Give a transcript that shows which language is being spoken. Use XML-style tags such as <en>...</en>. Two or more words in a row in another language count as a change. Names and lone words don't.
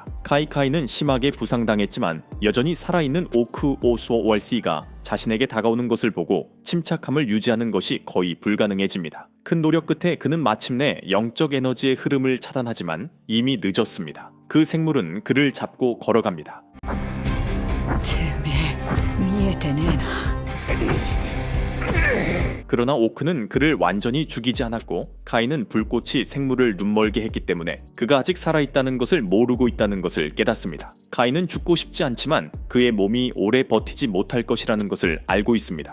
<ko>카이는 심하게 부상당했지만 여전히 살아있는 오크 오수어 월시가 자신에게 다가오는 것을 보고 침착함을 유지하는 것이 거의 불가능해집니다. 큰 노력 끝에 그는 마침내 영적 에너지의 흐름을 차단하지만 이미 늦었습니다. 그 생물은 그를 잡고 걸어갑니다.</ko> <ja>てめえ、見えてねえな。</ja> <ko>그러나 오크는 그를 완전히 죽이지 않았고 카이는 불꽃이 생물을 눈멀게 했기 때문에 그가 아직 살아있다는 것을 모르고 있다는 것을 깨닫습니다. 카이는 죽고 싶지 않지만 그의 몸이 오래 버티지 못할 것이라는 것을 알고 있습니다.</ko>